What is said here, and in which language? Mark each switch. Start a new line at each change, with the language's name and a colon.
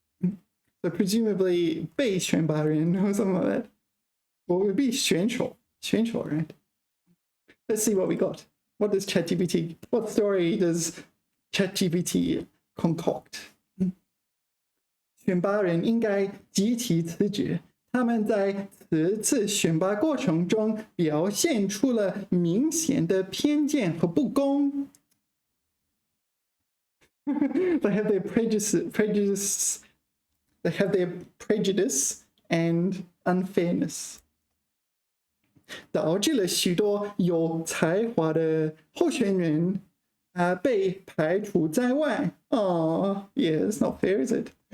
English: So presumably 被选拔人 or something like that. Or it would be 选手, right? Let's see what we got. What story does ChatGPT concoct?
Chinese: 选拔人应该集体辞职. 他们在此次选拔过程中表现出了明显的偏见和不公。
English: They have their prejudice. They have their prejudice and unfairness.
Chinese: 导致了许多有才华的候选人被排除在外。
English: Oh, yeah, it's not fair, is it?